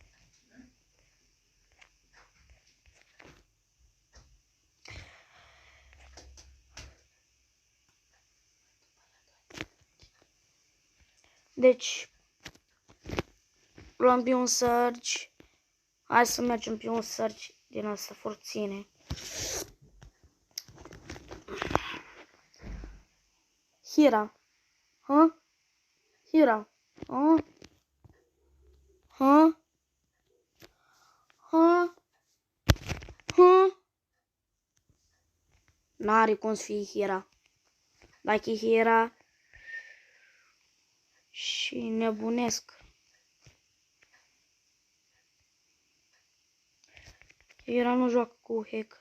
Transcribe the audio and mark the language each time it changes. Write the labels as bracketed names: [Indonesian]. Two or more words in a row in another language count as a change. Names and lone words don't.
[Romanian] Deci, luăm pe un Surge. Hai să mergem pe un Surge din asta forține. Hira. Ha? Hira. Ha? Ha? Ha? Ha? N-are cum să fie Hira. Dacă e Hira și nebunesc. Hira nu joacă cu hack.